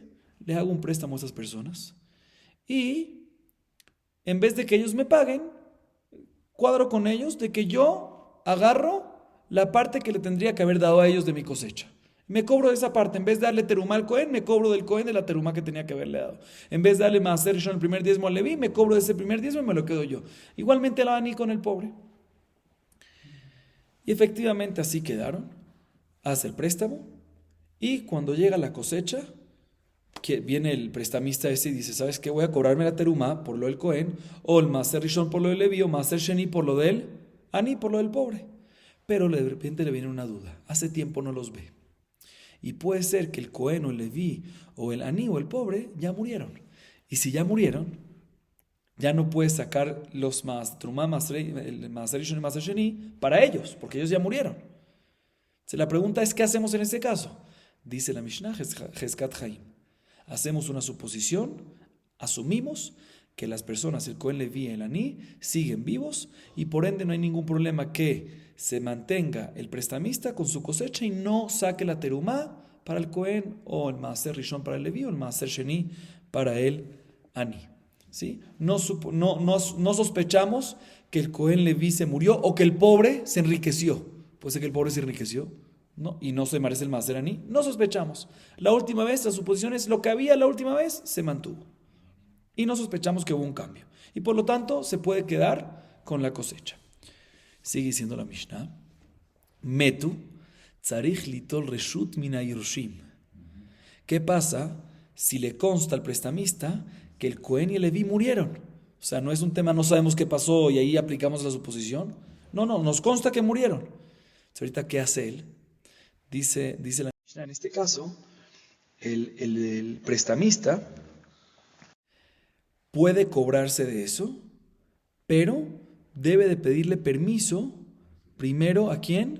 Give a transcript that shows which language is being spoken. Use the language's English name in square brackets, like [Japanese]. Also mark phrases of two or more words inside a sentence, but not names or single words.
[Spanish] Le hago un préstamo a esas personas y en vez de que ellos me paguen, cuadro con ellos de que yo agarro la parte que le tendría que haber dado a ellos de mi cosecha. Me cobro de esa parte. En vez de darle terumá al Cohen, me cobro del Cohen de la terumá que tenía que haberle dado. En vez de darle [Hebrew] מעשר ראשון [Spanish] el primer diezmo al Leví, me cobro de ese primer diezmo y me lo quedo yo. Igualmente la Ani con el pobre. Y efectivamente así quedaron. Hace el préstamo y cuando llega la cosecha, que viene el prestamista ese y dice, ¿sabes qué? Voy a cobrarme la terumá por lo del Cohen, o el [Hebrew] מעשר ראשון [Spanish] por lo del Leví, o [Hebrew] מעשר שני [Spanish] por lo del Ani, por lo del pobre. Pero de repente le viene una duda. Hace tiempo no los ve. Y puede ser que el Cohen o el Leví o el Ani o el pobre ya murieron. Y si ya murieron, ya no puede sacar los trumá, el [Hebrew] מעשר ראשון [Spanish] y [Hebrew] מעשר שני [Spanish] para ellos, porque ellos ya murieron. La pregunta es, ¿qué hacemos en este caso? Dice la Mishnah, [Hebrew] חזקת חיים. [Spanish] Hacemos una suposición, asumimos que las personas, el Cohen, Leví y el Ani, siguen vivos y por ende no hay ningún problema que se mantenga el prestamista con su cosecha y no saque la terumá para el Cohen o el [Hebrew] מעשר ראשון [Spanish] para el Leví o el [Hebrew] מעשר שני [Spanish] para el Ani. ¿Sí? No sospechamos que el Cohen Leví se murió o que el pobre se enriqueció. Puede ser que el pobre se enriqueció, ¿no? Y no se merece el [Hebrew] מעשר עני. [Spanish] No sospechamos. La última vez, la suposición es lo que había la última vez se mantuvo. Y no sospechamos que hubo un cambio. Y por lo tanto, se puede quedar con la cosecha. Sigue diciendo la Mishnah. [Hebrew] מתו, צריך ליטול רשות מן היורשים. [Spanish] ¿Qué pasa si le consta al prestamista que el Cohen y el Leví murieron? O sea, no es un tema, no sabemos qué pasó y ahí aplicamos la suposición. No, nos consta que murieron. Ahorita, ¿qué hace él? Dice la Mishnah, en este caso, el prestamista puede cobrarse de eso, pero debe de pedirle permiso primero ¿a quién?